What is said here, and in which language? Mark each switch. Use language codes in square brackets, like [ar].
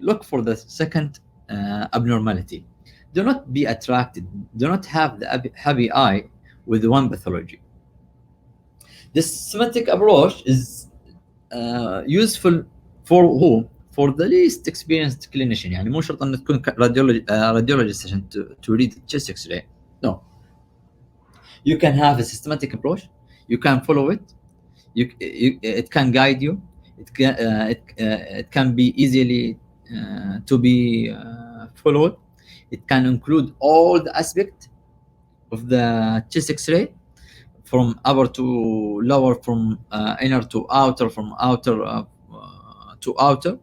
[en] Look for the second abnormality. Do not be attracted. Do not have the happy eye with one pathology. The systematic approach is useful for who? For the least experienced clinician. [ar] يعني مو شرط أن تكون radiologist عشان to read chest X-ray. [en] No. You can have a systematic approach. You can follow it. It can guide you. It can be easily to be followed. It can include all the aspects of the chest X-ray, from upper to lower, from inner to outer, from outer to outer.